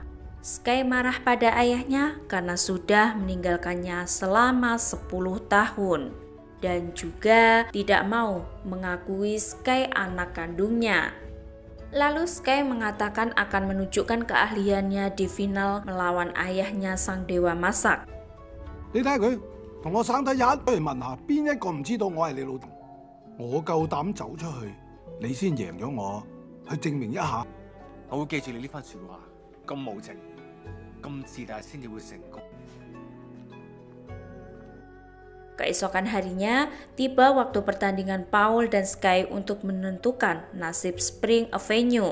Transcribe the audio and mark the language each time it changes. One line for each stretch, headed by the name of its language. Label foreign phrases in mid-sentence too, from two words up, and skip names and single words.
Indonesian: Sky marah pada ayahnya karena sudah meninggalkannya selama 10 tahun. Dan juga tidak mau mengakui Sky anak kandungnya. Lalu Sky mengatakan akan menunjukkan keahliannya di final melawan ayahnya sang dewa masak.
Cantonese: 你睇下佢，同我生得一去問下，邊一個唔知道我係你老豆？我夠膽走出去，你先贏咗我，去證明一下。我會記住你呢番説話，咁無情，咁自大先至會成功。
Indonesian: Keesokan harinya, tiba waktu pertandingan Paul dan Sky untuk menentukan nasib Spring Avenue.